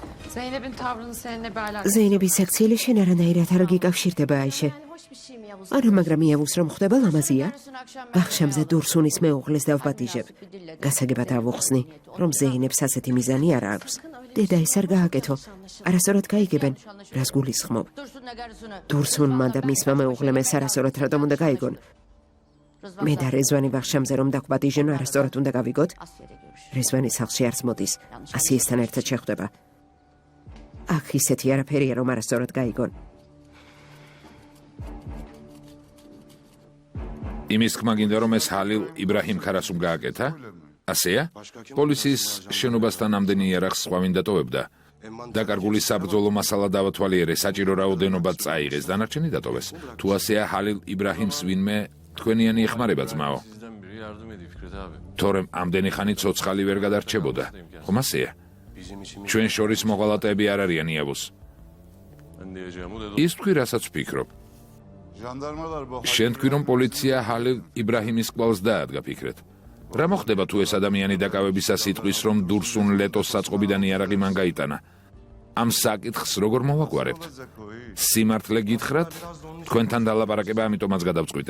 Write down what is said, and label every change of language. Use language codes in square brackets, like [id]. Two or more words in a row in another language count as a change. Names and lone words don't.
[tr] Zeynep'in tavrını seninle bir alakası. [ka] ზეინების აქციელი შენ არანაირად არ გიკავშირდება აიშე. [tr] Yani hoş bir şey mi Yavuz? [ka] არა, მაგრამ იავუს რომ ხდება ლამაზია. [tr] Dün akşam [ka] ვახშამზე დურსუნის მეუღლეს დავპატიჟებ. გასაგებად ავუხსნი, რომ ზეინებს ასეთი მიზანი არ აქვს. დედა ეს არ გააკეთო. არასწორად გაიგებენ, რას გულისხმობ. [tr] Dursun'la karısını. [ka] დურსუნმა და მისმა მეუღლემ ეს არასწორად რატომ უნდა გაიგონ? მე და რეзвანი ვახშამზე რომ დაგვპატიჟენ, არასწორად უნდა გავიგოთ. [tr] Asya'da görüşürüz. [ka] რეзвანი სახლში არც მოდის. ასიესთან ერთად შეხვდება. აქ ისეთი არაფერია რომ არასწორად გაიგონ. იმის თქმა გინდა რომ ეს ჰალილ იბრაჰიმ ქარასუმ გააკეთა? ასეა? პოლიციის შენობასთან ამდენი იარაღს სხვა ვინ დატოვებდა? დაკარგული საბრძოლო მასალა დავათვალიერე, საჭირო რაოდენობა წაიღეს, დანარჩენი დატოვეს. თუ ასეა ჰალილ იბრაჰიმს ვინმე თქვენიანი ეხმარება ძმაო. [tr] Sizden biri yardım ediyor Fikret abi. [ka] თორემ ამდენი ხანი ცოცხალი ვერ გადარჩებოდა. ხომ ასეა? [tr] Bizim için [ka] ჩვენ შორის მოღალატეები არ არიან იავუს. [tr] ben diyeceğimi dedim. [ka] ის თქვი რასაც ვფიქრობ. [tr] Jandarmalar bu [ka] შენ თქვი რომ პოლიცია ჰალილ იბრაჰიმის კვალს დაადგა ფიქრეთ. რა მოხდება თუ ეს ადამიანი დაკავებისას იტყვის რომ დურსუნ ლეტოს საწყობიდან იარაღი მან გაიტანა? ამ საკითხს როგორ მოვაგვარებთ? სიმართლე გითხრათ, თქვენთან დალაპარაკება ამიტომაც გადავწყვიტე.